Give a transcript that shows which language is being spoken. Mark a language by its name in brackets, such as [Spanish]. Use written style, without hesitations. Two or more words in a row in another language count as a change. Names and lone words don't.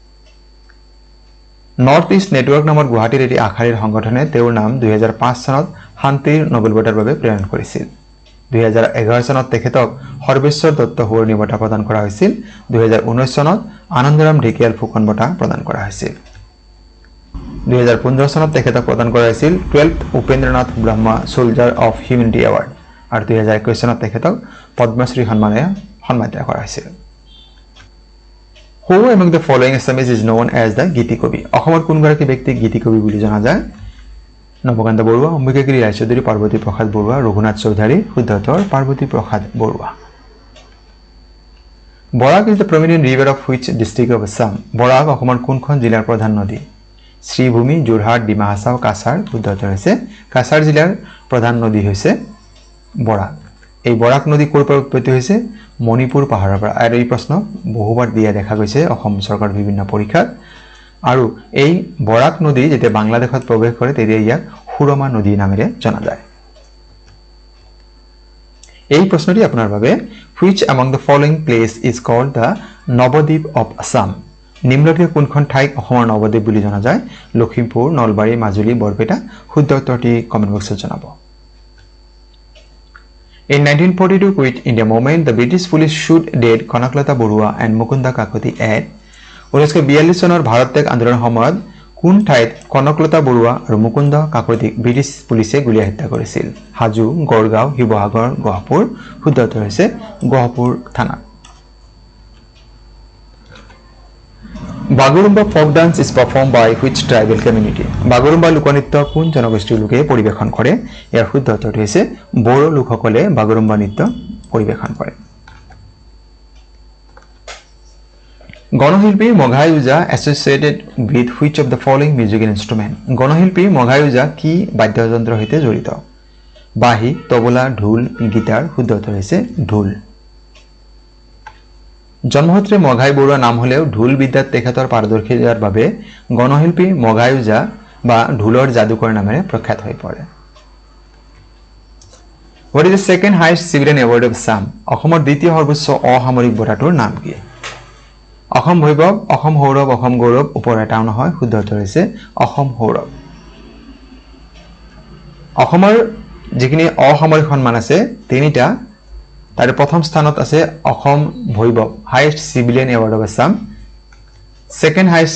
[Assamese] নৰ্থ ইষ্ট নেটৱৰ্ক নামৰ গুৱাহাটীৰ এটি আখাৰীৰ সংগঠনে তেওঁৰ নাম 2005 চনত শান্তিৰ নোবেল বঁটাৰ বাবে প্ৰেৰণ কৰিছিল 2011 চনত তেখেতক সৰ্বেশ্বৰ দত্ত সুৱৰ্ণী বঁটা প্ৰদান কৰা হৈছিল 2019 চনত আনন্দৰাম ঢেকিয়াল ফুকন বঁটা প্ৰদান কৰা হৈছিল 2015 চনত তেখেতক প্ৰদান কৰা হৈছিল 12th উপেন্দ্ৰনাথ ব্ৰহ্মা সোলজাৰ অফ হিউমেনিটি এৱাৰ্ড আৰু 2021 চনত তেখেতক পদ্মশ্ৰী সন্মানেৰে সন্মানিত কৰা হৈছিল [English] Who among the following Assamese is known as the [Assamese] গীতি কবি অসমৰ কোন গৰাকী ব্যক্তিক গীতি কবি বুলি জনা যায় নৱকান্ত বৰুৱা অম্বিকাগিৰি ৰায়চৌধুৰী পাৰ্বতী প্ৰসাদ বৰুৱা ৰঘুনাথ চৌধুৰী শুদ্ধ উত্তৰ পাৰ্বতী প্ৰসাদ বৰুৱা বৰাক [English] is the prominent river of which district of Assam [Assamese] বৰাক অসমৰ কোনখন জিলাৰ প্ৰধান নদী শ্ৰীভূমি যোৰহাট ডিমা হাছাও কাছাৰ শুদ্ধ উত্তৰ হৈছে কাছাৰ জিলাৰ প্ৰধান নদী হৈছে বৰাক এই বৰাক নদী ক'ৰ পৰা উৎপত্তি হৈছে মণিপুৰ পাহাৰৰ পৰা আৰু এই প্ৰশ্ন বহুবাৰ দিয়া দেখা গৈছে অসম চৰকাৰৰ বিভিন্ন পৰীক্ষাত আৰু এই বৰাক নদী যেতিয়া বাংলাদেশত প্ৰৱেশ কৰে তেতিয়া ইয়াক সুৰমা নদী নামেৰে জনা যায় এই প্ৰশ্নটি আপোনাৰ বাবে [English] which among the following place is called the [Assamese] নৱদ্বীপ [English] of Assam [Assamese] নিম্নলিখিত কোনখন ঠাইক অসমৰ নৱদ্বীপ বুলি জনা যায় লখিমপুৰ নলবাৰী মাজুলী বৰপেটা শুদ্ধ উত্তৰটি কমেন্ট বক্সত জনাব [English] In 1942 quit India movement the British police shoot dead Konaklata Borua and Mukunda Kakoti at [Assamese] 1942 চনৰ ভাৰত ত্যাগ আন্দোলনৰ সময়ত কোন ঠাইত কনকলতা বৰুৱা আৰু মুকুন্দ কাকতিক ব্ৰিটিছ পুলিচে গুলি হত্যা কৰিছিল হাজু গড়গাঁও শিৱসাগৰ গহপুৰ শুদ্ধ উত্তৰ হৈছে গহপুৰ থানা [English] Bagurumba folk dance is performed by which tribal community? [Assamese] Bagurumba লোকনৃত্য কোন জনগোষ্ঠীৰ লোকে পৰিবেশন কৰে ইয়াৰ শুদ্ধ উত্তৰটো হৈছে বড়ো লোকসকলে বাগুৰুম্বা নৃত্য পৰিবেশন কৰে গণশিল্পী মঘাই ওজা [English] associated with which of the following musical instrument [Assamese] গণশিল্পী মঘাই ওজা কি বাদ্যযন্ত্ৰৰ সৈতে জড়িত বাঁহী তবলা ঢোল গীটাৰ শুদ্ধ উত্তৰ হৈছে ঢোল জন্মসূত্ৰে মঘাই বৰুৱা নাম হলেও ঢোল বিদ্যাত তেখেতৰ পাৰদৰ্শিতাৰ বাবে গণশিল্পী মঘাই ওজা বা ঢোলৰ যাদুকৰ নামেৰে প্ৰখ্যাত হৈ পৰে [English] What is the second highest civilian award of Assam? [Assamese] অসমৰ দ্বিতীয় সৰ্বোচ্চ অসামৰিক বঁটাটোৰ নাম কি অসম ভৈৰৱ অসম সৌৰভ অসম গৌৰৱ ওপৰ এটাও নহয় শুদ্ধ উত্তৰ হৈছে অসম সৌৰভ অসমৰ যিখিনি অসামৰিক সন্মান আছে তিনিটা তার প্রথম স্থানত আছে অসম ভৈৰৱ [English] highest civilian award of Assam second highest